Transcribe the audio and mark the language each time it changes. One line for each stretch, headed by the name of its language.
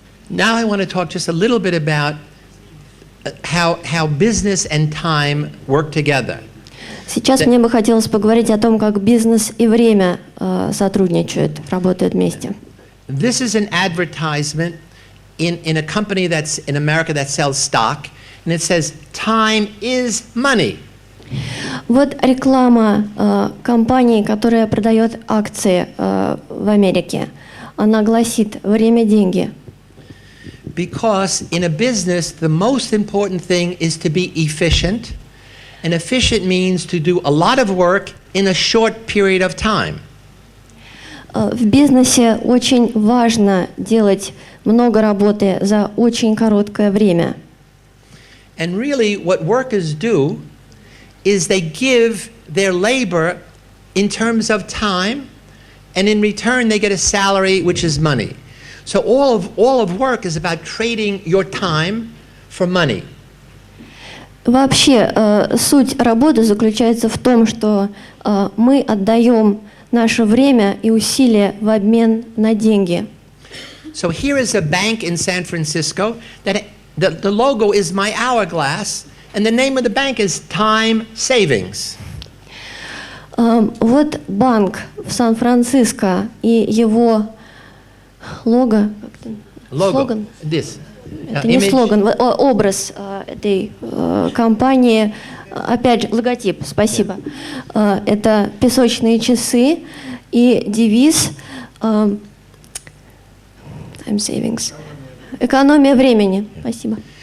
English: Now I want to talk just a little bit about how business and time work together.
Russian: Сейчас мне бы хотелось поговорить о том, как бизнес и время сотрудничают, работают вместе.
English: This is an advertisement in a company that's in America that sells stock, and it says, "Time is money."
Russian: Вот реклама компании, которая продает акции в Америке. Она гласит: время – деньги.
English: Because in a business, the most important thing is to be efficient. And efficient means to do a lot of work in a short period of time.
Russian: В бизнесе очень важно делать много работы за очень короткое время.
English: And really what workers do is they give their labor in terms of time, and in return they get a salary, which is money. So all of work is about trading your time for money.
Russian: Вообще, суть работы заключается в том, что мы отдаем наше время и усилия в обмен на деньги.
English: So here is a bank in San Francisco that the logo is my hourglass, and the name of the bank is Time Savings.
Russian: Вот банк в Сан-Франциско, и его лого, слоган? This. Это не слоган, образ этой компании, опять же, логотип, спасибо. Это песочные часы и девиз Time Savings. Экономия времени. Спасибо.